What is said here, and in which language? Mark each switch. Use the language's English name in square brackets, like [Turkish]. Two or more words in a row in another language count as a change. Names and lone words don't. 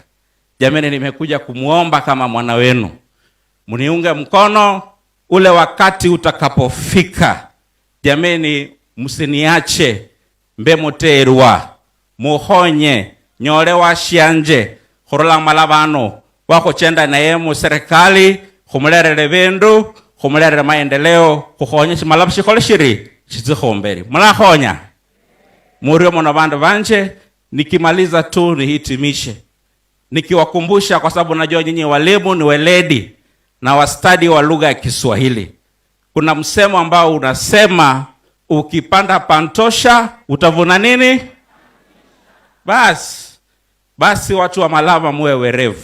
[Swahili] Jamani, nimekuja kumuomba kama mwana wenu, mniunge mkono ule wakati utakapofika. Jamani, msiniache [Luyia] mbemuterwa, muhonye nyole wa shianje khorola Malavano wako chenda naye mu serikali khumulere bindu, khumulere maendeleo, kukhonyesha Malava shikhole shiri shizikhomberi. Mulahonya murio mona bandu banje. [Swahili] Nikimaliza tu nihitimishe nikiwakumbusha, kwa sababu najua nyinyi walimu ni weledi na wastadi wa lugha ya Kiswahili. Kuna msemo ambao unasema ukipanda pantosha utavuna nini? Basi watu wa Malava muwe werevu.